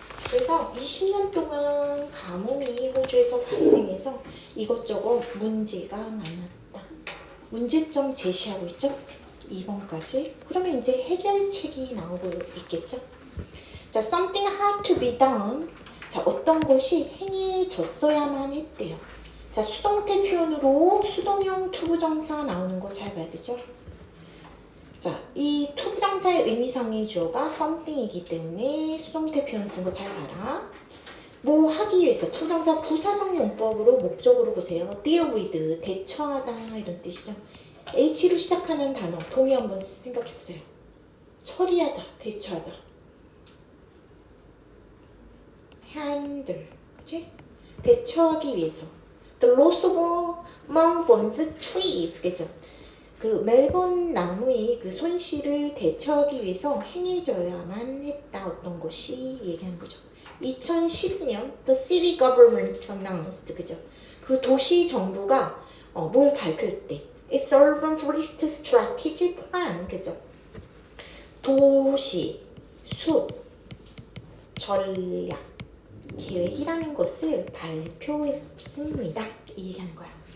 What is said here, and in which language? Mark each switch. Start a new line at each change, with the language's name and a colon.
Korean: 그래서 20년 동안 가뭄이 호주에서 발생해서 이것저것 문제가 많았다. 문제점 제시하고 있죠. 2번까지. 그러면 이제 해결책이 나오고 있겠죠?
English: 자, something had to be done.
Korean: 자, 어떤 것이 행해졌어야만 했대요. 자, 수동태 표현으로 수동형 투부정사 나오는 거 잘 봐야 되죠? 자, 이 투부정사의 의미상의 주어가 something이기 때문에 수동태 표현 쓴 거 잘 봐라. 뭐 하기 위해서 투부정사 부사적 용법으로 목적으로 보세요. deal with, 대처하다 이런 뜻이죠. H로 시작하는 단어 동의 한번 생각해 보세요. 처리하다, 대처하다. handle, 그치? 대처하기 위해서.
English: The loss of Melbourne's trees, 그죠?
Korean: 그 멜번 나무의 그 손실을 대처하기 위해서 행해져야만 했다 어떤 것이 얘기하는 거죠.
English: 2012년 The City Government announced, 그죠?
Korean: 그 도시 정부가 뭘 발표했대?
English: It's Urban Forest Strategy Plan, 그죠?
Korean: 도시, 숲, 전략, 계획이라는 것을 발표했습니다. 이 얘기하는 거야.